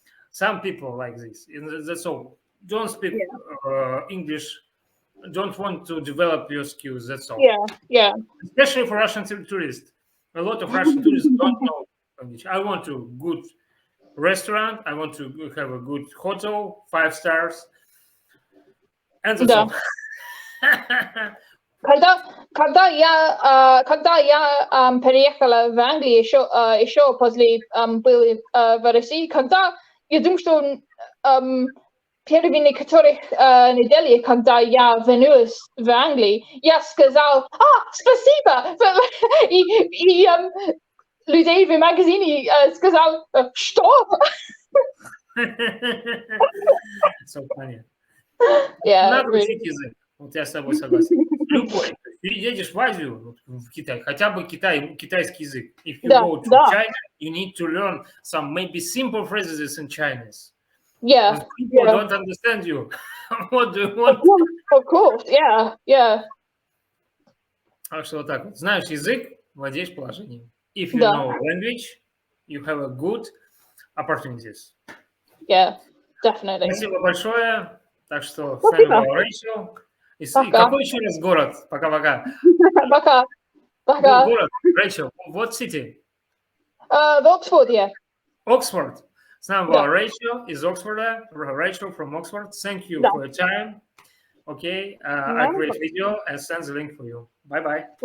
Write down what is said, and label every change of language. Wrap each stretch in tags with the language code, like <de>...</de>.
<en>Some people like this. That's all. Don't speak English. Don't want to develop your skills. That's all. Especially for Russian tourists. A lot of Russian tourists don't know English. I want a good restaurant. I want to have a good hotel, 5 stars. And that's all.</en> <ru>Когда я переехала в Англию еще после были в России, когда я думаю, что первые некоторых недель, когда я вернулась в Англию, я сказал спасибо, и людей в магазине сказал что?</ru> <en>So funny.</en> <ru>Надо учить язык. Вот я с тобой согласен. Любой. Переедешь в Азию, в Китай, хотя бы китайский язык.</ru> <en>If you go to China, you need to learn some maybe simple phrases in Chinese. People don't understand you. What do you want? Of course,</en> <ru>Так что вот так вот. Знаешь язык, владеешь положением.</ru> <en>If you know language, you have a good opportunities. Definitely.</en> <ru>Спасибо большое. Так что с нами была Rachael. Какой еще раз город? Пока-пока. Пока. Город, Rachael.</ru> <en>What city?</en> <ru>В Оксфорде.</ru> <en>Oxford.</en> <ru>С нами была Rachael из Оксфорда.</ru> <en>Rachael from Oxford. Thank you for your time. Okay. I create video and send the link for you. Bye-bye.</en>